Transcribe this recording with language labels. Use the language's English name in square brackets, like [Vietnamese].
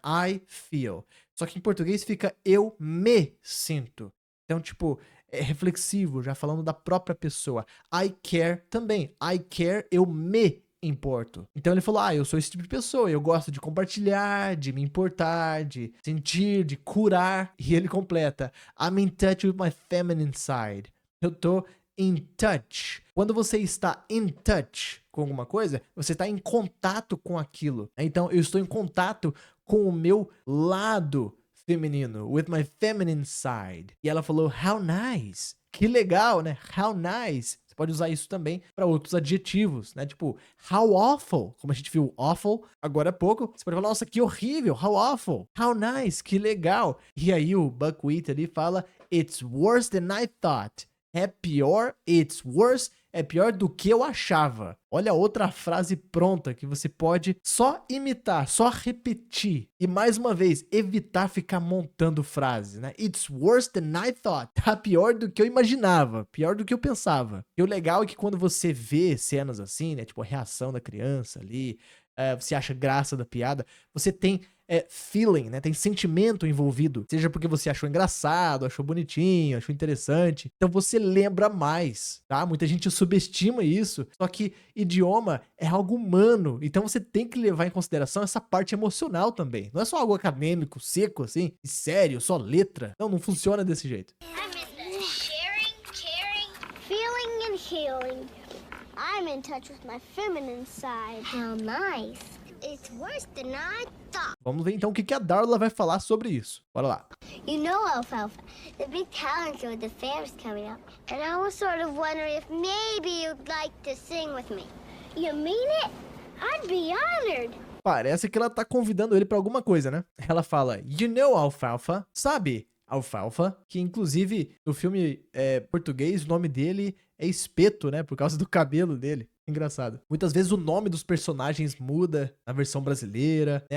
[English] I feel. [Portuguese] Só que em português fica eu me sinto. Então, tipo, é reflexivo, já falando da própria pessoa. [English] I care [Portuguese] também. I care, eu me importo. Então ele falou, eu sou esse tipo de pessoa, eu gosto de compartilhar, de me importar, de sentir, de curar. E ele completa, [English] I'm in touch with my feminine side. [Portuguese] Eu tô [English] in touch. [Portuguese] Quando você está [English] in touch [Portuguese] com alguma coisa, você está em contato com aquilo. Então, eu estou em contato com o meu lado feminino, [English] with my feminine side. [Portuguese] E ela falou, [English] how nice. [Portuguese] Que legal, né? How nice. Você pode usar isso também para outros adjetivos, né? Tipo, [English] how awful. [Portuguese] Como a gente viu awful agora há pouco. Você pode falar, nossa, que horrível. [English] How awful. How nice. [Portuguese] Que legal. E aí o Buckwheat ali fala, [English] it's worse than I thought. [Portuguese] É pior, [English] it's worse, [Portuguese] é pior do que eu achava. Olha outra frase pronta que você pode só imitar, só repetir. E mais uma vez, evitar ficar montando frases, né? [English] It's worse than I thought. [Portuguese] Tá pior do que eu imaginava, pior do que eu pensava. E o legal é que quando você vê cenas assim, né? Tipo a reação da criança ali, você acha graça da piada, você tem feeling, né? Tem sentimento envolvido. Seja porque você achou engraçado, achou bonitinho, achou interessante. Então você lembra mais, tá? Muita gente subestima isso. Só que idioma é algo humano. Então você tem que levar em consideração essa parte emocional também. Não é só algo acadêmico, seco, assim, e sério, só letra. Não funciona desse jeito. [English] Sharing, caring, feeling and healing. I'm in touch with my feminine side. How nice. It's worse than I thought. [Portuguese] Vamos ver então o que a Darla vai falar sobre isso. Bora lá. [English] You know, Alfalfa, the big talent show at the fair is coming up. And I was sort of wondering if maybe you'd like to sing with me. You mean it? I'd be honored. [Portuguese] Parece que ela tá convidando ele pra alguma coisa, né? Ela fala, [English] you know, [Portuguese] Alfalfa, sabe? Alfalfa, que inclusive no filme português o nome dele é Espeto, né? Por causa do cabelo dele. Engraçado. Muitas vezes o nome dos personagens muda na versão brasileira, né?